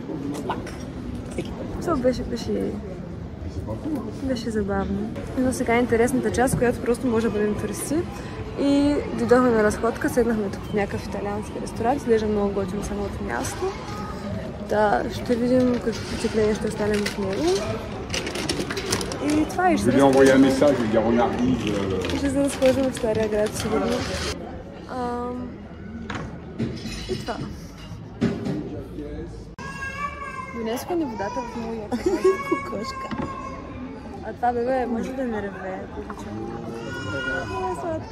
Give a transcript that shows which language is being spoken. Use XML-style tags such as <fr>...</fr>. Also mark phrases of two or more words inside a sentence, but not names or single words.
<bg>Беше забавно. Но сега е интересната част, която просто може да бъдем туристи. И дойдохме на разходка, седнахме тук в някакъв италиански ресторант, изглежда много готино самото място. Да, ще видим какви впечатления ще останем в него. И това и ще</bg> <fr>Je lui ai envoyé un message, je lui ai dit on arrive.</fr> <bg>Ще се разхождаме в Стария град, сигурно. И това. Донесоха ни водата в много яка кокошка. А това бебе може да не реве, ако обичам. Много е сладка.</bg>